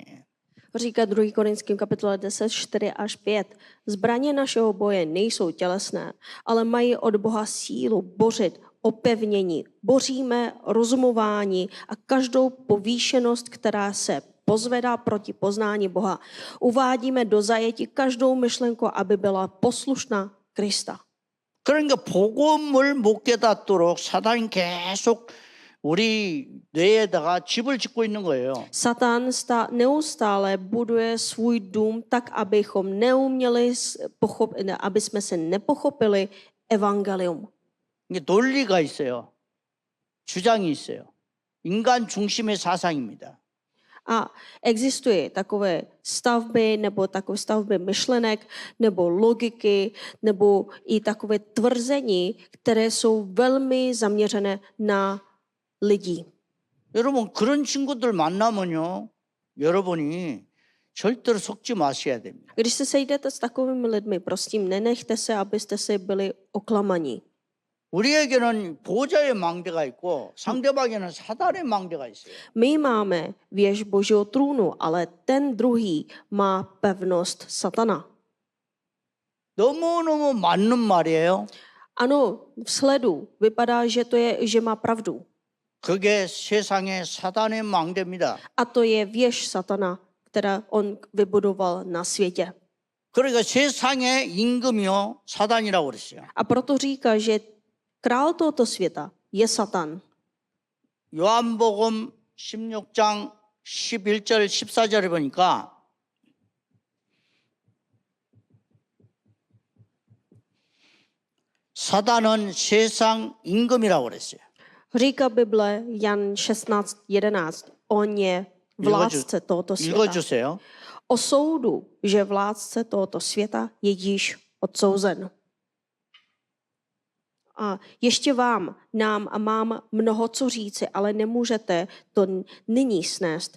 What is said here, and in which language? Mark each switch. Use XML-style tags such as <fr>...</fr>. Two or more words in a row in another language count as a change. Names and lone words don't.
<cs>Říká 2. Korinským kapitole 10, 4 až 5. Zbraně našeho boje nejsou tělesné, ale mají od Boha sílu bořit opevnění. Boříme rozumování a každou povýšenost, která se pozvedá proti poznání Boha. Uvádíme do zajetí každou myšlenku, aby byla poslušná Krista.</cs> <ko>그러니까 복음을 못 깨닫도록 사단이 계속 우리 뇌에다가 집을 짓고 있는 거예요.</ko> <cs>Satan neustále buduje svůj dům tak, abychom neuměli, aby jsme se nepochopili evangelium.</cs> <ko>이게 논리가 있어요. 주장이 있어요. 인간 중심의 사상입니다.</ko> <cs>A existuje takové stavby nebo takové stavby myšlenek nebo logiky nebo i takové tvrzení, které jsou velmi zaměřené na lidi.</cs> <ko>여러분 그런 친구들 만나면요. 여러분이 절대로 속지 마셔야 됩니다.</ko> <cs>Když se sejdete s takovými lidmi, prosím, nenechte se, abyste si byli oklamaní.</cs> <ko>우리에게는 보좌의 망대가 있고 상대방에는 사단의 망대가 있어요.</ko> <cs>My máme věž Božího trůnu, ale ten druhý má pevnost satana.</cs> <ko>너무너무 맞는 말이에요.</ko> <cs>Ano, vzhledu vypadá, že má pravdu.</cs> <ko>그게 세상의 사단의 망대입니다.</ko> <cs>A to je věž satana, která on vybudoval na světě.</cs> <ko>그러니까 세상의 임금이요 사단이라고 그랬어요.</ko> <cs>A proto říká, že král tohoto světa je Satan.</cs> <ko>요한복음 16장 11절 14절에 보니까 사단은 세상 임금이라고 그랬어요.</ko> <cs>Říká Bible Jan 16:11. On je vládce tohoto světa.</cs> <ko>읽어주세요.</ko> <cs>O soudu, že vládce tohoto světa je již odsouzen. A ještě nám a mám mnoho co říci, ale nemůžete to nyní snést.</cs>